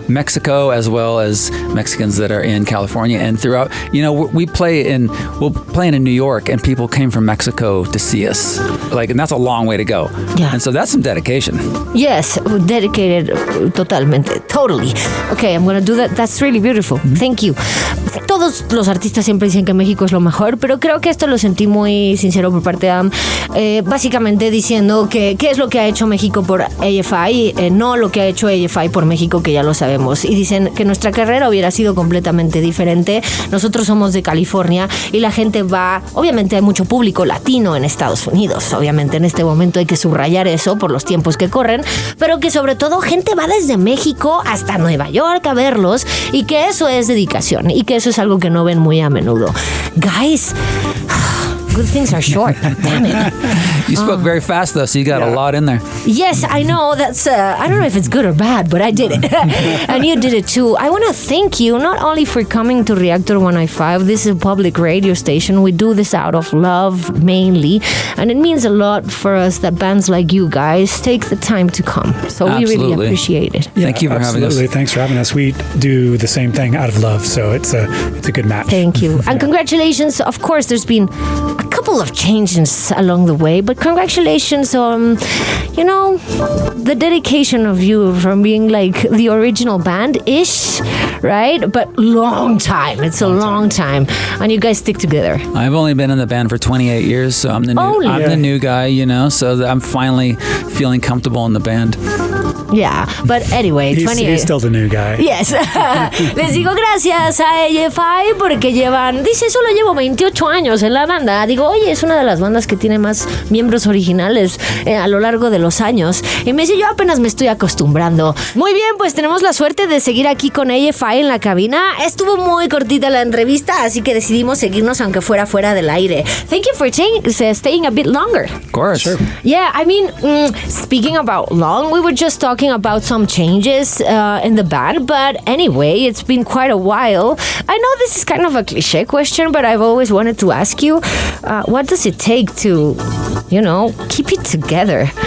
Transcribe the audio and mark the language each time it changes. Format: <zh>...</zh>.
<en>Mexico, as well as Mexicans that are in California and throughout. You know, we'll play in New York, and people came from Mexico to see us. And that's a long way to go. Yeah. And so that's some dedication. Yes, dedicated,</en> <es>totalmente,</es> <en>totally. Okay, I'm gonna do that. That's really beautiful. Mm-hmm. Thank you.</en> <es>Todos los artistas siempre dicen que México es lo mejor, pero creo que esto lo sentí muy sincero por parte de Adam, básicamente diciendo que qué es lo que ha hecho México por AFI, no lo que ha hecho AFI por México, que ya lo sabemos. Y dicen que nuestra carrera hubiera sido completamente diferente. Nosotros somos de California y la gente va, obviamente hay mucho público latino en Estados Unidos, obviamente en este momento hay que subrayar eso por los tiempos que corren, pero que sobre todo gente va desde México hasta Nueva York a verlos, y que eso es dedicación y que eso es algo que no ven muy a menudo.</es> <en>Guys, good things are short. Damn it. You spoke very fast, though, so you got a lot in there. Yes, I know. That's I don't know if it's good or bad, but I did it. And you did it too. I want to thank you not only for coming to Reactor 105. This is a public radio station. We do this out of love mainly. And it means a lot for us that bands like you guys take the time to come. So we really appreciate it. Thank you for having us. Thanks for having us. We do the same thing out of love. So it's a good match. Thank you. And congratulations. Of course, there's been a couple of changes along the way, but congratulations on, the dedication of you from being like the original band-ish, right? But long time. It's a long time. And you guys stick together. I've only been in the band for 28 years, so I'm the new guy, so I'm finally feeling comfortable in the band. Yeah, but anyway, he's still the new guy. Yes.</en> <es>Les digo gracias a AFI porque dice, solo llevo 28 años en la banda. Digo, oye, es una de las bandas que tiene más miembros originales a lo largo de los años. Y me dice, yo apenas me estoy acostumbrando. Muy bien, pues tenemos la suerte de seguir aquí con AFI en la cabina. Estuvo muy cortita la entrevista, así que decidimos seguirnos aunque fuera del aire.</es> <en>Thank you for staying a bit longer. Of course. Sure. Yeah, I mean, speaking about long, we were just talking about some changes in the band, but anyway, it's been quite a while. I know this is kind of a cliche question, but I've always wanted to ask you, what does it take to, keep it together?</en>